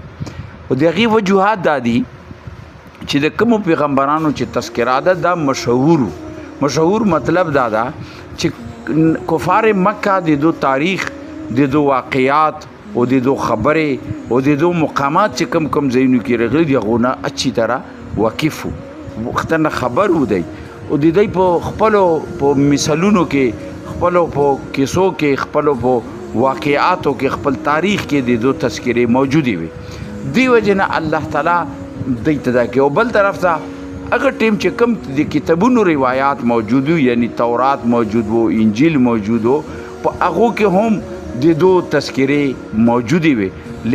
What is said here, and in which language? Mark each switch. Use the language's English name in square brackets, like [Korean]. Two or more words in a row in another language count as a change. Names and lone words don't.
[Pashto] او د هغې وجوهات دا دي چې د کومو پیغمبرانو چې تذکره ده دا مشهور مطلب دا ده چې کفار مکه د دو تاریخ، د دو واقعات او د دو خبرې او د دو مقامات چې کم ځایونو کې راغلي دي هغو نه [Urdu] اچھی طرح [Pashto] واقف وو، وختونه نه خبر و دی او د دوی په خپلو په مثالونو کې، خپلو په کیسو کې، خپلو په واقعاتو کې، خپل تاریخ کې د دو تذکرې موجودې وي. دی وجه نه الله تعالی دی ته دا کوي. او بل طرف ته هغه ټیم چې کوم د کتابونو روایات موجود وو، یعنی تورات موجود وو، انجیل موجود وو، په هغو کې هم د دو تذکرې موجودې وي.